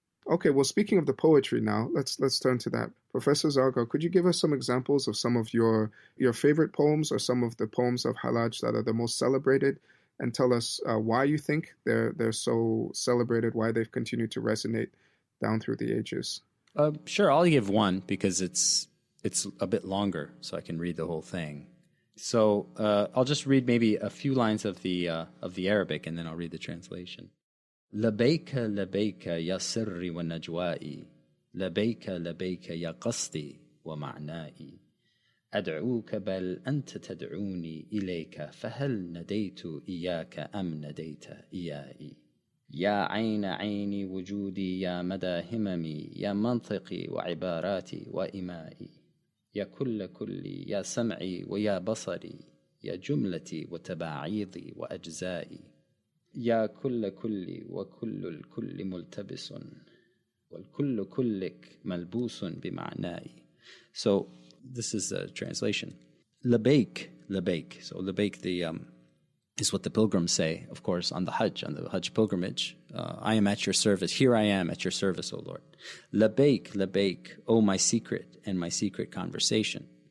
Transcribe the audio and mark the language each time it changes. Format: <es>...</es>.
<en>Okay, well, speaking of the poetry now, let's turn to that. Professor Zargar, could you give us some examples of some of your favorite poems or some of the poems of Hallaj that are the most celebrated, and tell us why you think they're so celebrated, why they've continued to resonate down through the ages? Sure, I'll give one because it's a bit longer, so I can read the whole thing. So I'll just read maybe a few lines of the Arabic, and then I'll read the translation.</en> <ar>لبيك لبيك يا سري ونجوائي لبيك لبيك يا قصدي ومعنائي أدعوك بل أنت تدعوني إليك فهل نديت إياك أم نديت إياي يا عين عيني وجودي يا مدى هممي يا منطقي وعباراتي وإمائي يا كل كلي يا سمعي ويا بصري يا جملتي وتباعيضي وأجزائي يا كل كلي وكل الكل ملتبس والكل كلك ملبوس بمعناي.</ar> <en>So this is the translation. Labaik, labaik. So labaik is what the pilgrims say, of course, on the Hajj pilgrimage. I am at your service. Here I am at your service, O Lord. Labaik, labaik, O my secret and my secret conversation.</en>